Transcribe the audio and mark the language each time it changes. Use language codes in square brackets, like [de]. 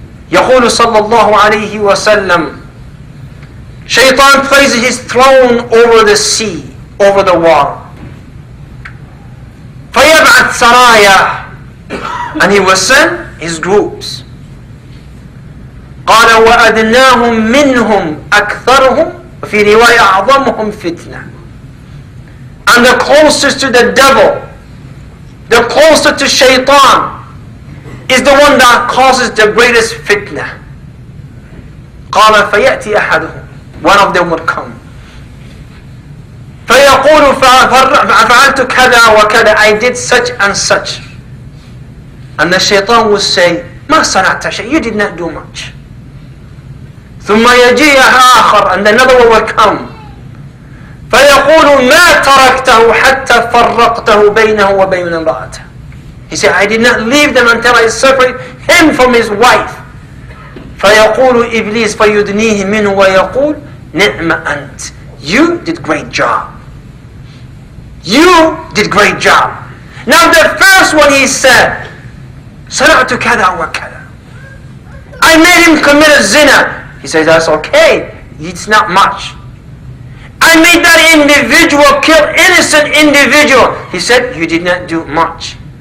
[ar] يقول صلى الله عليه وسلم, [en] Shaitan places his throne over the sea, over the water. [ar] فيبعث سرايا, [en] and he will send his groups. [ar] قال وأدناهم منهم أكثرهم وفي رواية أعظمهم فتنة. [en] And the closest to the devil, the closest to Shaitan, is the one that causes the greatest fitna. [ar] قال فيأتي أحدهم, [en] one of them would come. [ar] فيقول فعلت كذا وكذا, [en] I did such and such. And the Shaitan would say, [ar] ما صنعت شيء, [en] you did not do much. [ar] ثم يجيء آخر, [en] and another one would come. [ar] فيقول ما تركته حتى فرقته بينه وبين امرأته. [en] He said, I did not leave them until I separate him from his wife. [ar] فيقول إبليس فيدنيه منه ويقول نعم أنت. [en] You did great job. You did great job. Now the first one he said, [ar] صنعت كذا وكذا, [en] I made him commit a zina. He says, that's okay, it's not much. I made that individual kill innocent individual. He said, you did not do much.